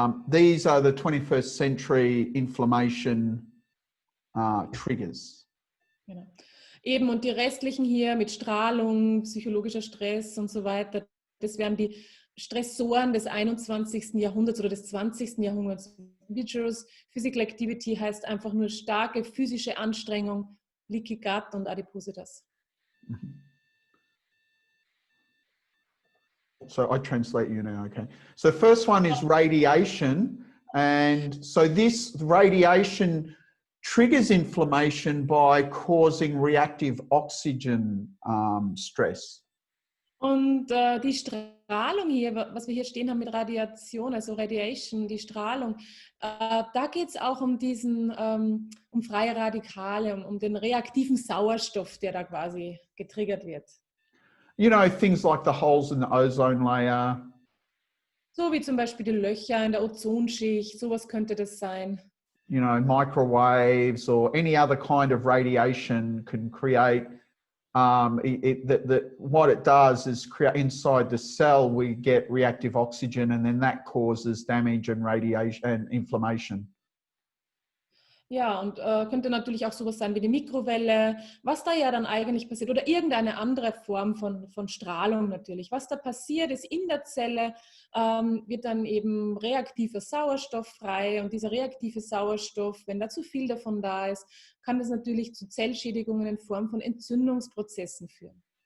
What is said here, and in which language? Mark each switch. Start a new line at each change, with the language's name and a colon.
English: These are the 21st century inflammation triggers.
German: Genau. Eben, und die restlichen hier mit Strahlung, psychologischer Stress und so weiter, das wären die Stressoren des 21. Jahrhunderts oder des 20. Jahrhunderts.
English: Vigorous Physical Activity
German: heißt einfach nur starke physische Anstrengung, Leaky Gut und Adipositas.
English: So I translate you now, okay. So first one is radiation. And so this radiation triggers inflammation by causing reactive oxygen stress.
German: Und die Strahlung hier, was wir hier stehen haben mit Radiation, also Radiation, die Strahlung, da geht es auch um um freie Radikale, um den reaktiven Sauerstoff, der da quasi getriggert wird.
English: You know, things like the holes in the ozone layer.
German: So wie zum Beispiel die Löcher in der Ozonschicht, sowas könnte das sein.
English: You know, microwaves or any other kind of radiation can create, what it does is create inside the cell, we get reactive oxygen, and then that causes damage and radiation and inflammation.
German: Ja, und könnte natürlich auch sowas sein wie die Mikrowelle, was da ja dann eigentlich passiert, oder irgendeine andere Form von Strahlung natürlich. Was da passiert ist in der Zelle, wird dann eben reaktiver Sauerstoff frei, und dieser reaktive Sauerstoff, wenn da zu viel davon da ist, kann das natürlich zu Zellschädigungen in Form von Entzündungsprozessen führen.